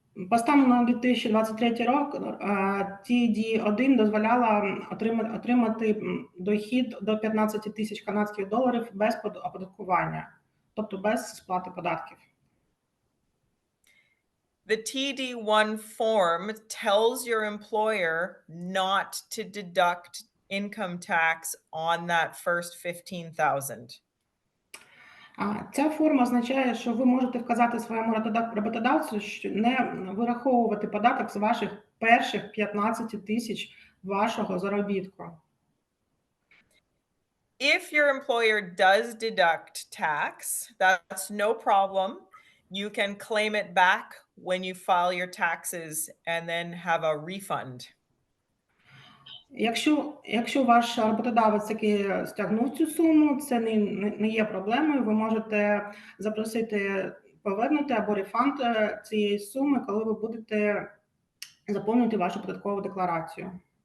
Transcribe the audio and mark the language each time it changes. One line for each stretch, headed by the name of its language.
Ukrainian: По стану на 2023 рік TD1 дозволяла отримати дохід до 15 тисяч канадських доларів без оподаткування, тобто без сплати податків.
English: The TD1 form tells your employer not to deduct income tax on that first $15,000.
Ukrainian: Ця форма означає, що ви можете вказати своєму роботодавцю, що не вираховувати податок з ваших перших 15 тисяч вашого заробітку.
English: If your employer does deduct tax, that's no problem. You can claim it back when you file your taxes and then have a refund.
Ukrainian: Якщо ваш роботодавець таки стягнув цю суму, це не є проблемою. Ви можете запросити повернути або рефанд цієї суми, коли ви будете заповнювати вашу податкову декларацію.